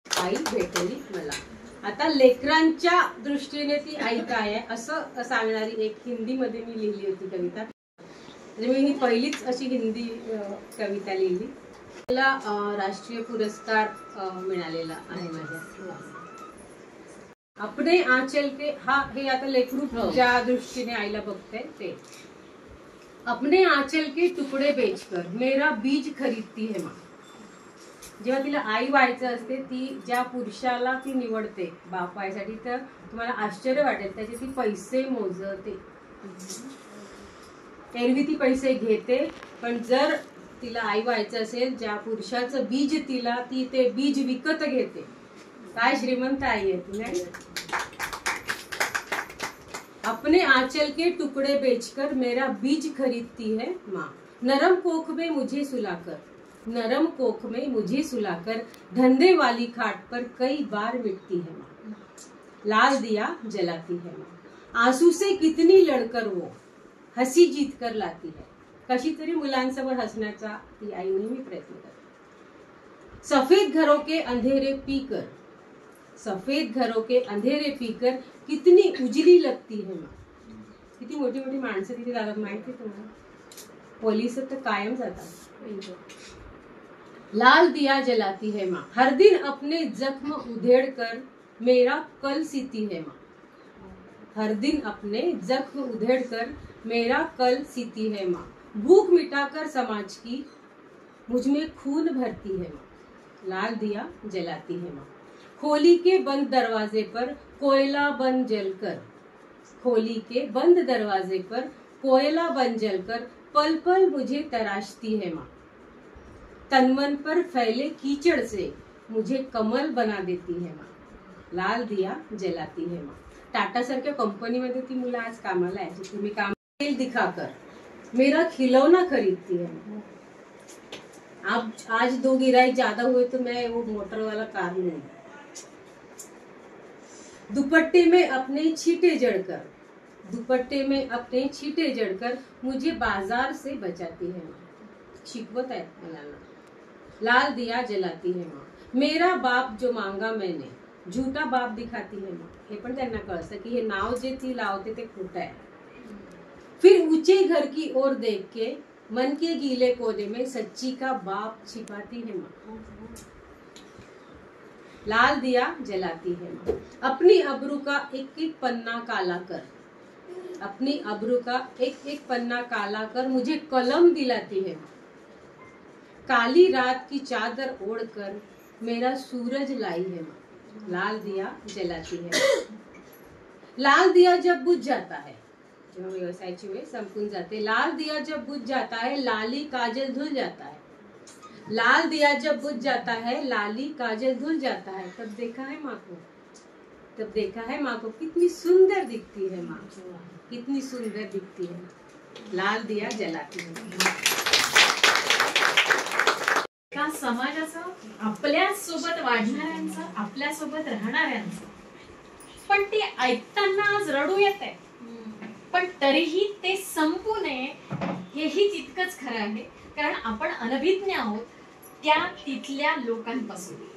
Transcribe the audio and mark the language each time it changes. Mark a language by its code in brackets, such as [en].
[mr] आई भेटली मला. आता लेकरांच्या दृष्टीने ती आई काय आहे असं सांगणारी एक हिंदीमध्ये मी लिहिली होती कविता. म्हणजे मी ही पहिलीच अशी हिंदी कविता लिहिली. मला राष्ट्रीय पुरस्कार मिळालेला आहे माझ्या. [hi] अपने आंचल के, [mr] हे आता लेकरू ज्या दृष्टीने आईला बघते ते. [hi] अपने आंचल के तुकडे बेचकर मेरा बीज खरीदती है माँ. [mr] जेव्हा तिला आई व्हायचं असते, ती ज्या पुरुषाला ती निवडते बाप व्हायसाठी, तर तुम्हाला आश्चर्य वाटेल, त्याचे ती पैसे मोजते. एरवी ती पैसे घेते, पण जर तिला आई व्हायचं असेल, ज्या पुरुषाचं बीज तिला, ती ते बीज विकत घेते. काय श्रीमंत आई आहे तुला. [hi] अपने आंचल के टुकड़े बेचकर मेरा बीज खरीदती है माँ. नरम कोख में मुझे सुलाकर, नरम कोख में मुझे सुलाकर धंधे वाली खाट पर कई बार मिटती है माँ. लाल दिया जलाती है माँ. आंसू से कितनी लड़कर वो हसी जीत कर लाती है. [mr] कशी तरी मुलांसमोर हसण्याचा ती आई नेहमी प्रयत्न करते. [hi] सफेद घरों के अंधेरे पीकर, सफेद घरों के अंधेरे पीकर कितनी उजली लगती है माँ. [mr] किती मोठी मोठी माणसं तिथे जातात माहिती तुम्हाला. पोलीस तर कायम जातात. [hi] लाल दिया जलाती है माँ. हर दिन अपने जख्म उधेड़ कर मेरा कल सीती है माँ. हर दिन अपने जख्म उधेड़ कर मेरा कल सीती है माँ. भूख मिटाकर समाज की मुझ में खून भरती है माँ. लाल दिया जलाती है माँ. खोली के बंद दरवाजे पर कोयला बन जलकर, खोली के बंद दरवाजे पर कोयला बन जलकर पल पल मुझे तराशती है माँ. तनमन पर फैले कीचड़ से मुझे कमल बना देती है माँ. लाल दिया जलाती है माँ. [mr] टाटा सारख्या कंपनीमध्ये ती मुलं आज कामाला आहे, जिथे मी [hi] काम दिखाकर मेरा खिलौना खरीदती है. अब आज 2 गिराई ज्यादा हुए तो मैं वो मोटर वाला कार लूंगी. दुपट्टे में अपने छींटे जड़कर, दुपट्टे में अपने छींटे जड़कर मुझे बाजार से बचाती है माँ. [mr] शिकवत आहे मुलांना. [hi] लाल दिया जलाती है माँ. मेरा बाप जो मांगा मैंने झूठा बाप दिखाती है माँ. [mr] हे पण त्यांना कळतं की हे नाव जे ती लावते ते खोटं आहे. [hi] फिर ऊंचे घर की ओर देख के मन के गीले कोने में सच्ची का बाप छिपाती है माँ. लाल दिया जलाती है माँ. अपनी अब्रू का एक एक पन्ना काला कर, अपनी अब्रू का एक एक पन्ना काला कर मुझे कलम दिलाती है माँ. काली रात की चादर ओढ़कर मेरा सूरज लाई है माँ. लाल दिया जलाती है. लाल दिया जब बुझ जाता है, [mr] जेव्हा व्यवसायाची वेळ संपून जाते. [hi] लाल दिया जब बुझ जाता है लाली काजल धुल जाता है. लाल दिया जब बुझ जाता है लाली काजल धुल जाता है. तब देखा है माँ को, तब देखा है माँ को कितनी सुंदर दिखती है माँ, कितनी सुंदर दिखती है. लाल दिया जलाती है. [mr] का समाजाचं आपल्या सोबत वाढणाऱ्यांचं, आपल्या सोबत राहणाऱ्यांचं, पण ते ऐकताना आज रडू येत आहे. पण तरीही ते संपू नये हेही तितकंच खरं आहे, कारण आपण अनभिज्ञ आहोत त्या तिथल्या लोकांपासून.